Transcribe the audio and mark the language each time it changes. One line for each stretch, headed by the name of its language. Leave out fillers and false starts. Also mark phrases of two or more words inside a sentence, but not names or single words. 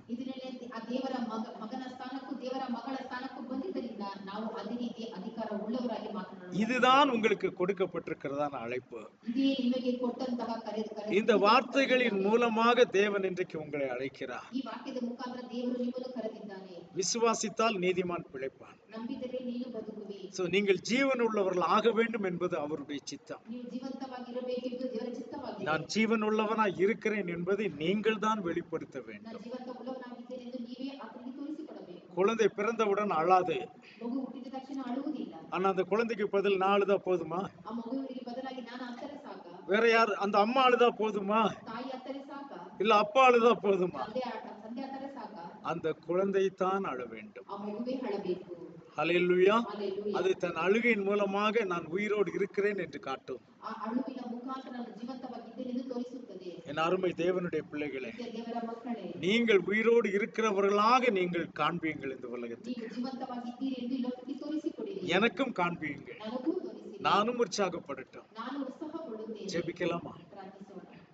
Kannada: ಇದರಲ್ಲಿ ಆ ದೇವರ ಮಗನ ಸ್ಥಾನಕ್ಕೂ ದೇವರ ಮಗಳ ಸ್ಥಾನಕ್ಕೂ ಬಂದಿದ್ದರಿಂದ ನಾವು ಅದೇ ರೀತಿ ಅಧಿಕಾರ ಉಳ್ಳವರಾಗಿ ಮಾತನಾಡೋಣ.
Tamil: இதுதான் உங்களுக்கு கொடுக்கப்பட்டிருக்கிறதான அழைப்பு.
Kannada: ಇದೇ ನಿಮಗೆ ಕೊಟ್ಟಂತಹ ಕರೆ.
Tamil: இந்த வார்த்தைகளின் மூலமாக தேவன் இன்றைக்கு உங்களை அழைக்கிறார்.
Kannada: ಈ ವಾಕ್ಯದ ಮುಖಾಂತರ ದೇವರು ನಿಮ್ಮನ್ನು ಕರೆದಿದ್ದಾನೆ.
Tamil: விசுவாசித்தால் நீதிமான் பிழைப்பான்.
Kannada: ನಂಬಿದರೆ ನೀನು ಬದುಕುವಿ.
Tamil: சோ நீங்கள் ஜீவன் உள்ளவர்கள் ஆக வேண்டும் என்பது அவருடைய சித்தம்.
Kannada: ನೀವು ಜೀವಂತವಾಗಿರಬೇಕೆಂದು ದೇವರ ಚಿತ್ತವಾಗಿದೆ.
Tamil: நான் ஜீவன் உள்ளவனாய் இருக்கிறேன் என்பதை நீங்கள் தான் வெளிப்படுத்த வேண்டும்.
Kannada: ನಾನು ಜೀವಂತ ಉಳ್ಳವನಾಗಿದ್ದೇನೆ ಎಂದು ನೀವೇ ಆತನಿಗೆ ತೋರಿಸಿಕೊಡಬೇಕು.
Tamil: குழந்தை பிறந்தவுடன் அழாது.
Kannada: ಮಗು ಹುಟ್ಟಿದ ತಕ್ಷಣ ಅಳುವುದಿಲ್ಲ.
Tamil: ஆனா அந்த குழந்தைக்கு பதில் நான் அழுதா போதுமா?
Kannada: ಆ ಮಗುವಿಗೆ ಬದಲಾಗಿ ನಾನು ಅತ್ತರೆ ಸಾಕ?
Tamil: வேற யார்? அந்த அம்மா அழுதா போதுமா?
Kannada: ತಾಯಿ ಅತ್ತರೆ ಸಾಕ?
Tamil: இல்ல அப்பா அழுதா போதுமா?
Kannada: ತಂದೆ ಅತ್ತರೆ ಸಾಕ?
Tamil: அந்த குழந்தை தான் அழ வேண்டும்.
Kannada: ಆ ಮಗುವೇ ಅಳಬೇಕು.
Tamil: ஹல்லேலூயா. ஹல்லேலூயா. அது தன் அழுகையின் மூலமாக நான் உயிரோடு இருக்கிறேன் என்று காட்டும்.
Kannada: ಆ ಅಳುವಿನ ಮುಖಾಂತರ ನಾನು ಜೀವಂತವಾಗಿದ್ದೇನೆ ಎಂದು ತೋರಿಸುತ್ತದೆ.
Tamil: என் அருமை தேவனுடைய பிள்ளைகளே,
Kannada: ದೇವರ ಮಕ್ಕಳೇ,
Tamil: நீங்கள் உயிரோடு இருக்கிறவர்களாக நீங்கள் காண்பீங்கள் இந்த உலகத்தில்.
Kannada: ನೀವು ಜೀವಂತವಾಗಿದ್ದೀರಿ ಎಂದು ಈ ಲೋಕಕ್ಕೆ ತೋರಿಸಿಕೊಡಿರಿ.
Tamil: எனக்கும் காண்பீங்கள்.
Kannada: ನನಗೂ ತೋರಿಸಿರಿ.
Tamil: நானும் உற்சாகப்படட்டும்.
Kannada: ನಾನು ಉತ್ಸಾಹಗೊಳ್ಳುತ್ತೇನೆ.
Tamil: ஜெபிக்கலாமா?
Kannada: ಪ್ರಾರ್ಥಿಸೋಣ.